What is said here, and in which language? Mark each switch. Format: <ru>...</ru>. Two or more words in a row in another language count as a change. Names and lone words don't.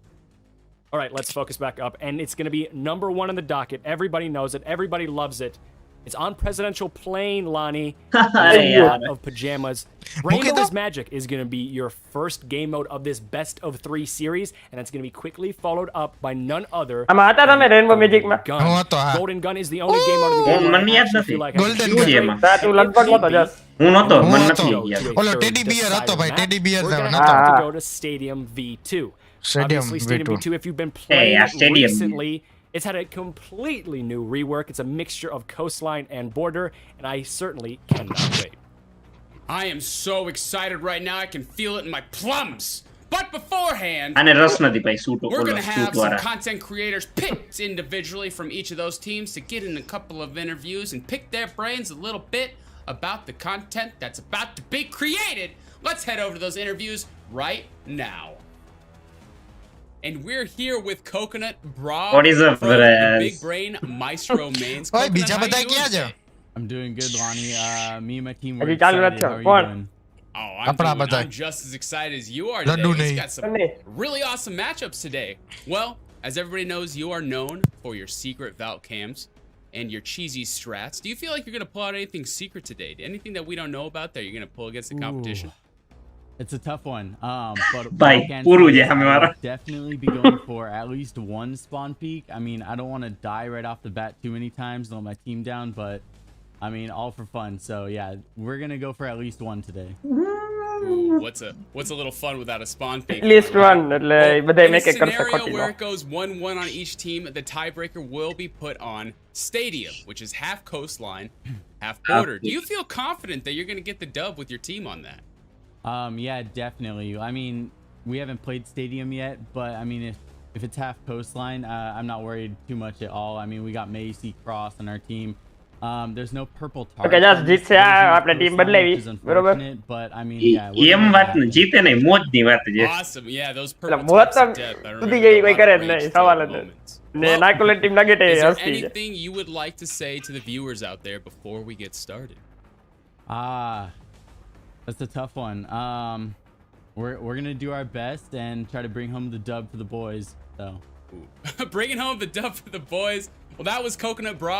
<en>All right, let's focus back up, and it's going to be number 1 on the docket. Everybody knows it. Everybody loves it. It's on presidential plane, Lonnie. Hey, A lot of pajamas. Rainbow is Magic is going to be your first game mode of this best of 3 series, and it's going to be quickly followed up by none other</en> <gu>આમાં હતા તમે Rainbow Magic માં?</gu> <en>Gun. Golden Gun is the only game mode of the game.</en> <gu>મને યાદ નથી.</gu> <en>Golden</en> <gu>શું છે એમાં? તું લગભગ નતો જસ. હું નતો, મને નથી યાદ. ઓલો</gu> <en>teddy bear</en> <gu>હતો ભાઈ,</gu> <en>teddy bear We're gonna</en> <gu>નતો.</gu> <en>have to go to Stadium V2. Stadium Obviously, Stadium V2. V2, if you've been playing yeah, Stadium. recently, it's had a completely new rework. It's a mixture of coastline and border, and I certainly cannot wait. I am so excited right now. I can feel it in my plums. But beforehand,</en> <gu>આને રસ નથી ભાઈ સૂટ</gu> <en>we're going to have some</en> <gu>વાળા.</gu> <en>content creators picked individually from each of those teams to get in a couple of interviews and pick their brains a little bit about the content that's about to be created. Let's head over to those interviews right now. And we're here with Coconut Bra What is up, from the Flores? Big Brain Maestro Mains.</en> <gu>ઓય</gu> <en>Coconut,</en> <gu>બીજા</gu> <en>how</en> <gu>બધા</gu> <en>you doing</en> <gu>ક્યાં છે?</gu> <en>today? I'm doing good, Lonnie. Me and my team were</en> <gu>હજી ચાલુ</gu> <en>excited.</en> <gu>નથી.</gu> <en>How are you</en> <gu>કોણ?</gu> <en>doing? Oh,</en> <hi>Apna bata.</hi> <en>I'm just as excited as you are</en> <hi>Laddu</hi> <en>today. He's</en> <hi>nahi.</hi> <en>got some really awesome matchups today. Well, as everybody knows, you are known for your secret Valk cams and your cheesy strats. Do you feel like you're going to pull out anything secret today? Anything that we don't know about that you're going to pull against the competition? It's a tough one. But Bye. I can Puru say je is hame I mara. would definitely be going for at least one spawn peak. I mean, I don't want to die right off the bat too many times and let my team down, but I mean, all for fun. So yeah, we're gonna go for at least one today. Ooh, what's a little fun without a spawn peak? At least one.</en> <gu>એટલે બધાય</gu> <en>In a</en> <gu>મેક કરશે</gu> <en>scenario</en> <gu>ખોટી</gu> <en>where</en> <gu>નો.</gu> <en>it goes 1-1 on each team, the tiebreaker will be put on Stadium, which is half coastline, half border. Do you feel confident that you're going to get the dub with your team on that? Yeah, definitely. I mean, we haven't played Stadium yet, but I mean, if it's half coastline, I'm not worried too much at all. I mean, we got Macy Cross on our team. There's no purple target. Okay, just</en> <gu>જીતશે આપણે ટીમ બદલાવી. બરોબર?</gu> <en>But I mean, yeah.</en> <gu>એમ વાત ને જીતે નહીં મોજની વાત છે.</gu> <en>Awesome. Yeah, those</en> <gu>એટલે</gu> <en>purple</en> <gu>મોત</gu> <en>types</en> <gu>તો</gu> <en>of death. I</en> <gu>સુધી</gu> <en>remember</en> <gu>ગઈ</gu> <en>a</en> <gu>કોઈ</gu> <en>lot</en> <gu>કરે</gu> <en>of</en> <gu>જ નહીં</gu> <en>rage</en> <gu>સવાલ</gu> <en>filled</en> <gu>જ નહીં.</gu> <en>moments.</en> <gu>ને</gu> <en>Well,</en> <gu>નાકોલે ટીમ નગેટે</gu> <en>is there</en> <gu>હસતી જાય.</gu> <en>anything you would like to say to the viewers out there before we get started? That's a tough one. We're gonna do our best and try to bring home the dub for the boys. So Bringing home the dub for the boys. Well, that was Coconut Bra.</en>